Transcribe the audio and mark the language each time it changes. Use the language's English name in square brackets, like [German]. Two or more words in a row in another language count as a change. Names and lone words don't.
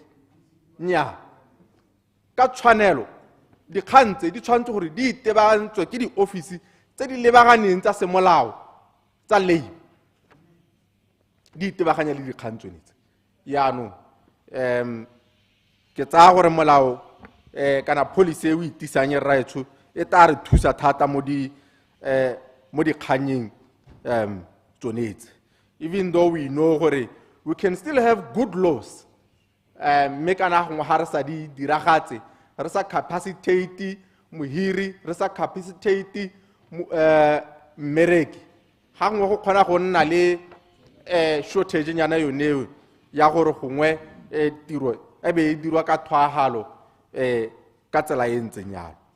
[Tswana] Nya ka tshwanelo dikgang tse di tshwantse gore di itebagantswe ke di ofisi tse di lebaganeng tsa semolao tsa labor di itebaganya le dikgang tsone tse. Yaanong ke tsaya gore molao kana policy e o itisang e raetsho e tla re thusa thata mo dikganyeng tsone tse, [English] even though we know [Tswana] gore [English] we can still have good laws [Tswana] mme kana gongwe ga re sa di diragatse re sa capacitate mohiri re sa capacitate mmereki ga ngwe go kgona go nna le shortage nyana yoneo ya gore gongwe tiro e be e dirwa ka thwagalo ka tsela e ntseng yalo.